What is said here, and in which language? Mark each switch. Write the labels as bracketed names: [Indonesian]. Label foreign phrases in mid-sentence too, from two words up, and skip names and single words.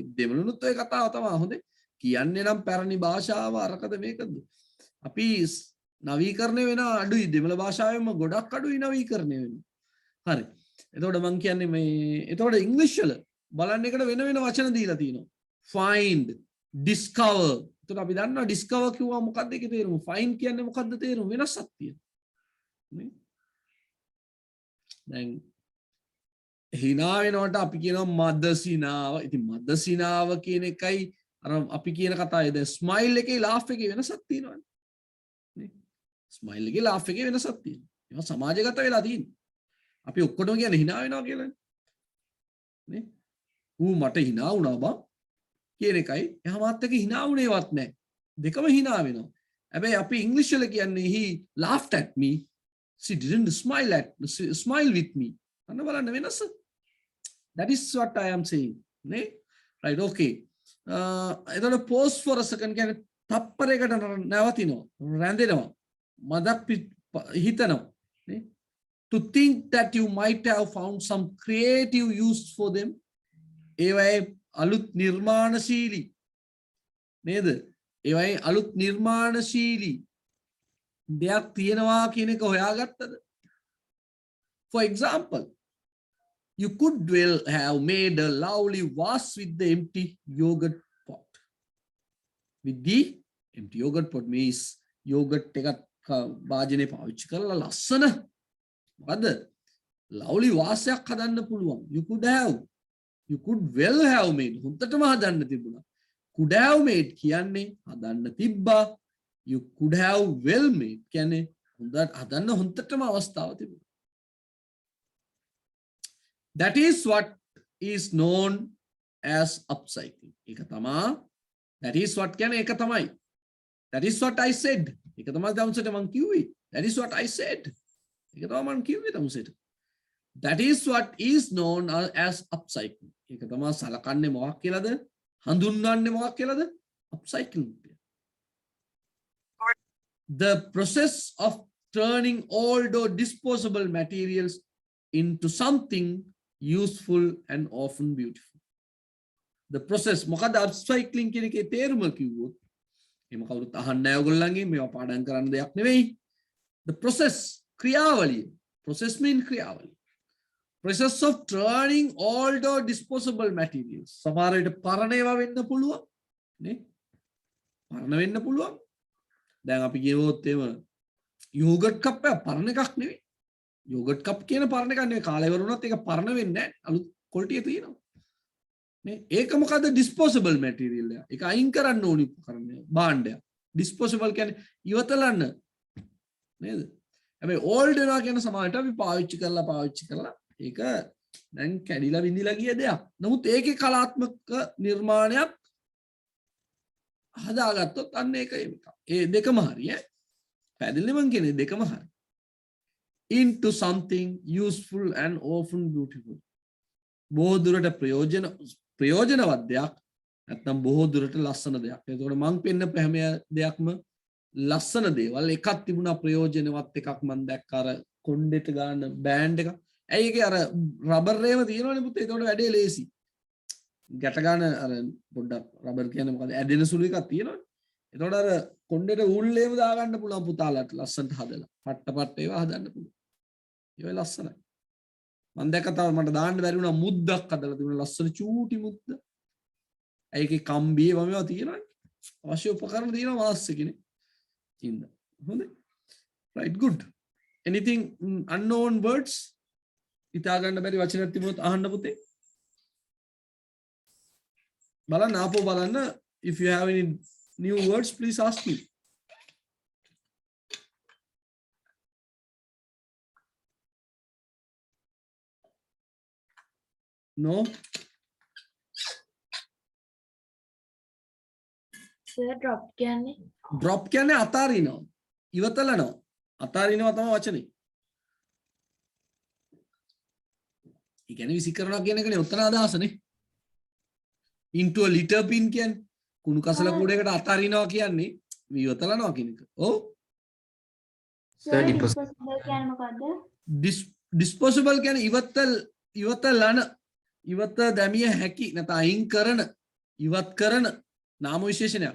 [Sinhala] දෙමළෙනුත් ඔය කතාව තමයි හොඳේ. කියන්නේ නම් පැරණි භාෂාව අරකද මේකද? අපි නවීකරණය වෙන අඩුයි. දෙමළ භාෂාවෙම ගොඩක් අඩුයි නවීකරණය වෙනවා. හරි. එතකොට මම කියන්නේ මේ එතකොට ඉංග්‍රීසි වල බලන්න එකට වෙන වචන දීලා තියෙනවා. [English] find, discover. [Sinhala] එතකොට අපි දන්නවා discover කිව්වා මොකක්ද ඒකේ තේරුම? find කියන්නේ මොකක්ද තේරුම? වෙනසක් තියෙනවා. නේ? දැන් හිනා වෙනවට අපි කියනවා මදසිනාව. ඉතින් මදසිනාව කියන එකයි අර අපි කියන කතාවේ දැන් ස්මයිල් එකේ ලාෆ් එකේ වෙනසක් තියෙනවානේ. නේ? ස්මයිල් එකේ ලාෆ් එකේ වෙනසක් තියෙනවා. ඒවා සමාජගත වෙලා තියෙනවා. අපි ඔක්කොටම කියන්නේ hina වෙනවා කියලානේ. නේ? ඌ මට hina වුණා බං කියන එකයි එහා මාත් එක hina වුණේවත් නැහැ. දෙකම hina වෙනවා. හැබැයි අපි ඉංග්‍රීසි වල කියන්නේ [English] he laughed at me. She didn't smile with me. [Sinhala] අන්න බලන්න වෙනස. [English] That is what I am saying. [Sinhala] නේ? [English] Right, okay. එතකොට pause for a second [Sinhala] කියන්නේ තප්පරයකට නැවතිනවා. රැඳෙනවා. මදක් හිතනවා. නේ? [English] To think that you might have found some creative use for them. [Sinhala] ඒවයි අලුත් නිර්මාණශීලී නේද? ඒවයි අලුත් නිර්මාණශීලී දෙයක් තියෙනවා කියන එක හොයාගත්තද? [English] For example, you could well have made a lovely vase with the empty yogurt pot. With the empty yogurt pot means yogurt [Sinhala] එකක් වාජනේ පාවිච්චි කරලා ලස්සන මොකද්ද? lovely වාසයක් හදන්න පුළුවන්. [English] You could well have made. [Sinhala] හොඳටම හදන්න තිබුණා. [English] Could have made [Sinhala] කියන්නේ හදන්න තිබ්බා. [English] You could have well made [Sinhala] කියන්නේ හදන්න හොඳටම අවස්ථාව තිබුණා. [English] That is what is known as upcycling. [Sinhala] ඒක තමයි. [English] That is what [Sinhala] කියන්නේ ඒක තමයි. [English] That is what I said. [Sinhala] ඒක තමයි දවසට මම කිව්වේ. [English] That is what I said. [Sinhala] ඒක තමයි මම කිව්වේ දවසට. [English] That is what is known as upcycling. [Sinhala] ඒක තමයි සලකන්නේ මොකක් කියලාද? හඳුන්වන්නේ මොකක් කියලාද? [English] Upcycling. The process of turning old or disposable materials into something useful and often beautiful. The process [Sinhala] මොකද upcycling කියන එකේ තේරුම කිව්වොත් එහෙම කවුරුත් අහන්නේ නැහැ ඔයගොල්ලන්ගෙන් මේවා පාඩම් කරන්න දෙයක් නෙවෙයි. [English] The process ක්‍රියාවලිය. Process mean ක්‍රියාවලිය. Process of turning old or disposable materials. [Sinhala] සමහර විට පරණ ඒවා වෙන්න පුළුවන් නේ. පරණ වෙන්න පුළුවන්. දැන් අපි කියවොත් එම යෝගට් කප් එක පරණ එකක් නෙවෙයි. යෝගට් කප් කියන පරණ එකක් නෙවෙයි. කාලේ ඉවර වුණත් ඒක පරණ වෙන්නේ නැහැ. අලුත් ක්වොලිටිය තියෙනවා. නේ? ඒක මොකද්ද? [English] disposable material [Sinhala] එක. ඒක අයින් කරන්න ඕනි උපකරණය. භාණ්ඩයක්. ඩිස්පෝසබල් කියන්නේ ඉවතලන්න. නේද? හැබැයි ඕල්ඩ් වෙනවා කියන සමානට අපි පාවිච්චි කරලා ඒක දැන් කැඩිලා විඳිලා ගිය දෙයක්. නමුත් ඒකේ කලාත්මක නිර්මාණයක් හදාගත්තොත් අන්න ඒක ඒ දෙකම හරි ඈ. පැහැදිලිද මං කියන්නේ දෙකම හරි. [English] into something useful and often beautiful. [Sinhala] බොහෝ දුරට ප්‍රයෝජනවත් දෙයක් නැත්නම් බොහෝ දුරට ලස්සන දෙයක්. එතකොට මං පෙන්නපු හැම දෙයක්ම ලස්සන දේවල්. එකක් තිබුණා ප්‍රයෝජනවත් එකක් මං දැක්ක අර කොණ්ඩෙට ගන්න බෑන්ඩ් එක. ඇයි ඒකේ අර රබර් රේම තියෙනවනේ පුතේ. ඒතකොට වැඩේ ලේසි. ගැට ගන්න අර පොඩ්ඩක් රබර් කියන්නේ මොකද? ඇදෙන සුළු එකක් තියෙනවනේ. ඒතකොට අර කොණ්ඩෙට ඌල්ලේම දාගන්න පුළුවන් පුතාලට ලස්සනට හදලා. පට්ට ඒවා හදන්න පුළුවන්. ඒ ලස්සනයි. මම දැක්ක තව මට දාන්න බැරි වුණා මුද්දක් හදලා තිබුණා ලස්සන චූටි මුද්ද. ඒකේ කම්බියේ වමේවා තියෙනවනේ. අවශ්‍ය උපකරණ තියෙනවා මාස් එකනේ. ඉන්න. හොඳයි. [English] right good. anything unknown words? [Sinhala] හිතා ගන්න බැරි වචනයක් තිබුණොත් අහන්න පුතේ. බලන්න ආපහු බලන්න. [English] if you have any new words please ask me. no sir drop [Sinhala] කියන්නේ drop කියන්නේ අතාරිනවා ඉවතලනවා අතාරිනවා තමයි වචනේ. ඒ කියන්නේ විසි කරනවා කියන එකනේ උත්තර අදහසනේ. [English] into a litter bin [Sinhala] කියන්නේ කුණු කසල කූඩේකට අතාරිනවා කියන්නේ ඉවතලනවා කියන එක. ඔව් [English] Sir, [Sinhala] කියන්නේ මොකද්ද? disposable කියන්නේ ඉවතලන ඉවත දැමිය හැකි නැත්නම් අයින් කරන ඉවත් කරන නාම විශේෂණයක්.